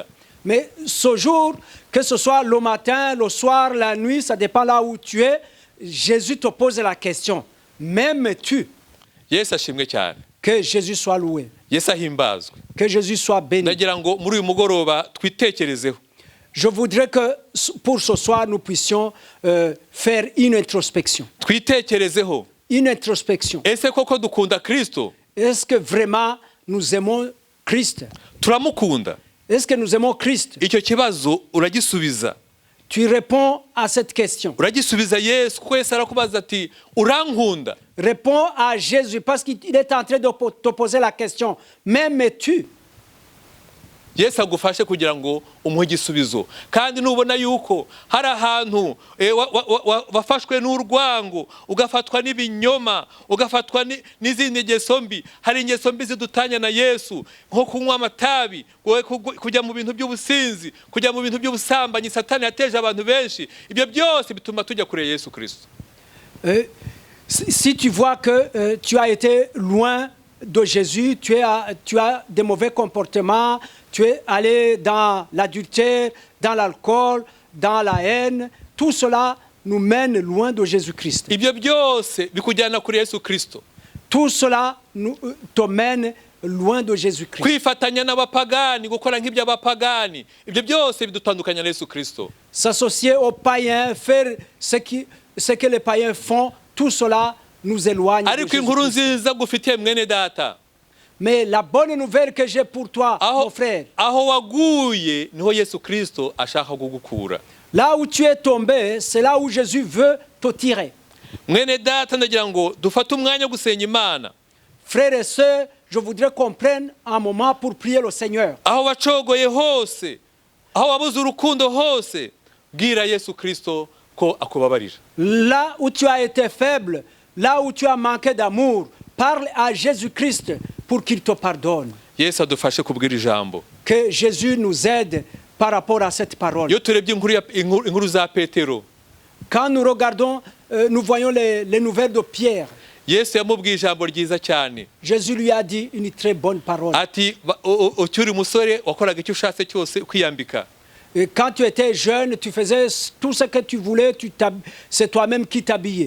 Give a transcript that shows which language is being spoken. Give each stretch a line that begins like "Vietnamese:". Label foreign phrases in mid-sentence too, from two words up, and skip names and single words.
French: Mais ce jour, que ce soit le matin, le soir, la nuit, ça dépend là où tu es, Jésus te pose la question, m'aimes-tu?
Kinyarwanda: Yesu ashimwe cyane.
French: Que Jésus soit loué.
Kinyarwanda: Yesu ahimbazwe.
French: Que Jésus soit béni.
Kinyarwanda: Ndagira ngo muri uyu mugoroba twitekerezeho.
French: Je voudrais que pour ce soir, nous puissions faire une introspection.
Kinyarwanda: Twitekerezeho.
French: Une introspection.
Kinyarwanda: Ese koko dukunda Kristo?
French: Est-ce que vraiment nous aimons Christ?
Kinyarwanda: Turamukunda?
French: Est-ce que nous aimons Christ?
Kinyarwanda: Icyo kibazo uragisubiza.
French: Tu réponds à cette question.
Kinyarwanda: Uragisubiza Yesu, kuko Yesu arakubaza ati urankunda?
French: Réponds à Jésus parce qu'il est en train de te poser la question. M'aimes-tu?
Kinyarwanda: Yesu agufashe kugira ngo umuhe igisubizo. Kandi nubona yuko hari ahantu wafashwe n'urwango, ugafatwa n'ibinyoma, ugafatwa n'izindi ngeso mbi, hari ingeso mbi zidutanya na Yesu, nko kunywa amatabi, kujya mu bintu by'ubusinzi, kujya mu bintu by'ubusambanyi Satani yateje abantu benshi, ibyo byose bituma tujya kure Yesu Kristo.
French: Si tu vois que tu as été loin de Jésus, tu as des mauvais comportements, tu es allé dans l'adultère, dans l'alcool, dans la haine, tout cela nous mène loin de Jésus-Christ.
Kinyarwanda: Ibyo byose bikujyana kuri Yesu Kristo.
French: Tout cela te mène loin de Jésus-Christ.
Kinyarwanda: Kwifatanya n'abapagani, gukora nk'iby'abapagani, ibyo byose bidutandukanya na Yesu Kristo.
French: S'associer aux païens, faire ce que les païens font, tout cela nous éloigne de
Kinyarwanda: Ariko inkuru
French: Jésus-Christ.
Kinyarwanda: nziza gufitiye mwene data.
French: Mais la bonne nouvelle que j'ai pour toi, mon frère,
Kinyarwanda: aho waguye niho Yesu Kristo ashaka kugukura.
French: là où tu es tombé, c'est là où Jésus veut te tirer.
Kinyarwanda: Mwene data ndagira ngo dufate umwanya wo gusenya Imana.
French: Frères et sœurs, je voudrais qu'on prenne un moment pour prier le Seigneur.
Kinyarwanda: Aho wacogoye hose, aho wabuze urukundo hose, bwira Yesu Kristo ko akubabarira.
French: Là où tu as été faible, là où tu as manqué d'amour, parle à Jésus-Christ pour qu'il te pardonne.
Kinyarwanda: Yesu adufashe kubwira ijambo.
French: Que Jésus nous aide par rapport à cette parole.
Kinyarwanda: Iyo turebye inkuru za Petero,
French: Quand nous regardons, nous voyons les nouvelles de Pierre.
Kinyarwanda: Yesu yamubwiye ijambo ryiza cyane.
French: Jésus lui a dit une très bonne parole.
Kinyarwanda: Ati ukiri umusore wakoraga icyo ushatse cyose kwiyambika.
French: Et quand tu étais jeune, tu faisais tout ce que tu voulais, c'est toi-même qui t'habillais.